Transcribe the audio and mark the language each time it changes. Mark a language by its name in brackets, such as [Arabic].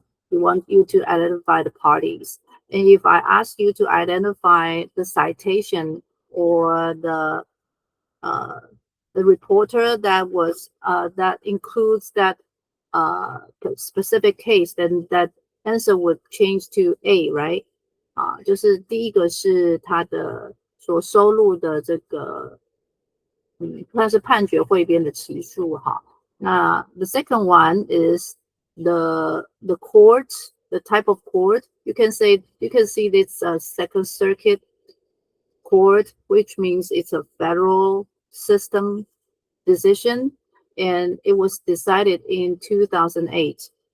[English] We want you to identify the parties. And if I ask you to identify the citation or the reporter that was that includes that specific case, then that answer would change to A, right? [Chinese] 就是第一个是他的所收录的这个，算是判决汇编的期数哈。 [English] 那 the second one is the court, the type of court. You can see this Second Circuit Court, which means it's a federal system decision, and it was decided in 2008.